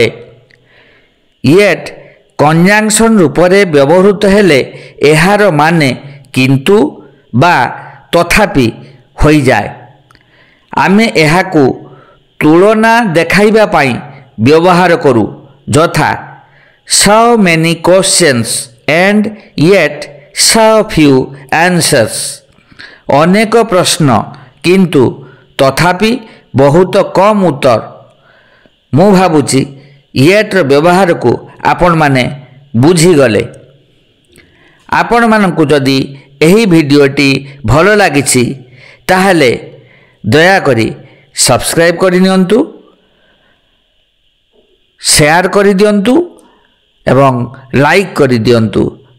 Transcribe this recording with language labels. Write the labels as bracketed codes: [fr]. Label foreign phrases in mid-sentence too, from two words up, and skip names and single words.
[en] yet conjunction [or] ରୂପରେ ବ୍ୟବହୃତ ହେଲେ ଏହାର ମାନେ କିନ୍ତୁ ବା ତଥାପି ହୋଇଯାଏ। ଆମେ ଏହାକୁ ତୁଳନା ଦେଖାଇବା ପାଇଁ ବ୍ୟବହାର କରୁ, ଯଥା [en] so many questions and yet so few answers। [or] ଅନେକ ପ୍ରଶ୍ନ କିନ୍ତୁ ତଥାପି ବହୁତ କମ୍ ଉତ୍ତର। ମୁଁ ଭାବୁଛି ୟେଟ୍ର ବ୍ୟବହାରକୁ ଆପଣମାନେ ବୁଝିଗଲେ। ଆପଣମାନଙ୍କୁ ଯଦି ଏହି ଭିଡ଼ିଓଟି ଭଲ ଲାଗିଛି ତାହେଲେ ଦୟାକରି ସବସ୍କ୍ରାଇବ୍ କରିନିଅନ୍ତୁ, ସେୟାର କରିଦିଅନ୍ତୁ ଏବଂ ଲାଇକ୍ କରିଦିଅନ୍ତୁ।